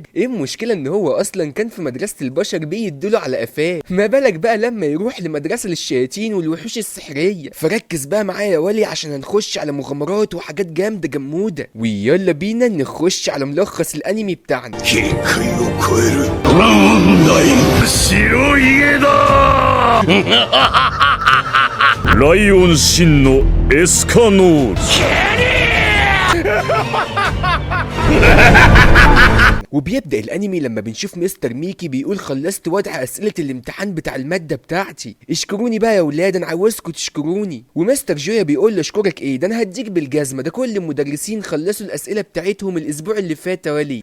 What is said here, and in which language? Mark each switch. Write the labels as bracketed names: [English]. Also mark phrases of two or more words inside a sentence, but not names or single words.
[Arabic] ايه المشكلة ان هو اصلا كان في مدرسة البشر بيدوله على قفاه، ما بالك بقى لما يروح لمدرسة للشياطين والوحوش السحرية. فركز بقى معايا يا ولي عشان هنخش على مغامرات وحاجات جامدة جمودة، ويلا بينا نخش على ملخص الانمي بتاعنا. [Japanese] ライオン真のエスカノール [Arabic] وبيبدأ الانمي لما بنشوف مستر ميكي بيقول خلصت وضع اسئلة الامتحان بتاع المادة بتاعتي، اشكروني بقى يا ولاد انا عاوزكم تشكروني. ومستر جويا بيقول له اشكرك ايه، ده انا هديك بالجزمة، ده كل المدرسين خلصوا الاسئلة بتاعتهم الاسبوع اللي فات يا ولي.